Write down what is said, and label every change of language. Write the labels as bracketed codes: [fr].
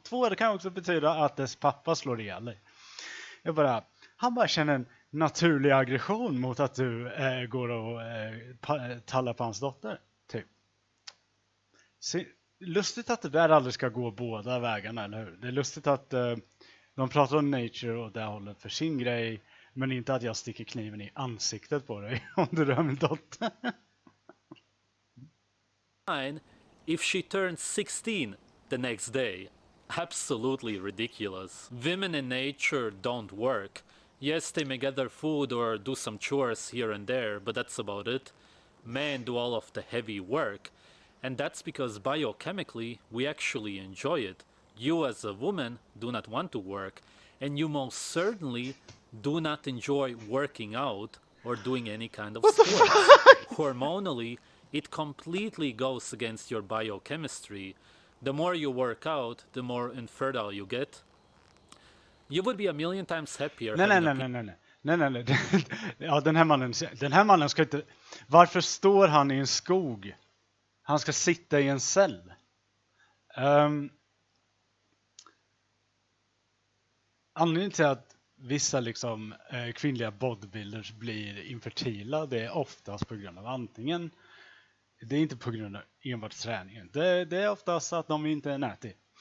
[sv] 2, det kan också betyda att dess pappa slår ihjäl dig. Han bara känner en naturlig aggression mot att du går och tallar på hans dotter. Typ. Lustigt att det där aldrig ska gå båda vägarna, eller hur? Det är lustigt att de pratar om nature och det hållet för sin grej, men inte att jag sticker kniven i ansiktet på dig om du rör min dotter. [en] If she turns 16 the next day. Absolutely ridiculous. Women in nature don't work. Yes, they may gather food or do some chores here and there, but that's about it. men do all of the heavy work. And that's because biochemically, we actually enjoy it. You as a woman do not want to work, and you most certainly do not enjoy working out or doing any kind of sports. Hormonally, it completely goes against your biochemistry. The more you work out, the more infertile you get. You would be a million times happier [sv] Nej, [en] having [sv] nej, [en] a [sv] nej, nej, nej, nej, nej, nej. Ja, den här mannen ska inte... Varför står han i en skog? Han ska sitta i en cell. Anledningen till att vissa liksom, kvinnliga bodybuilders blir infertila, det är oftast på grund av antingen, det är inte på grund av enbart träningen, det är oftast att de inte är nätiga.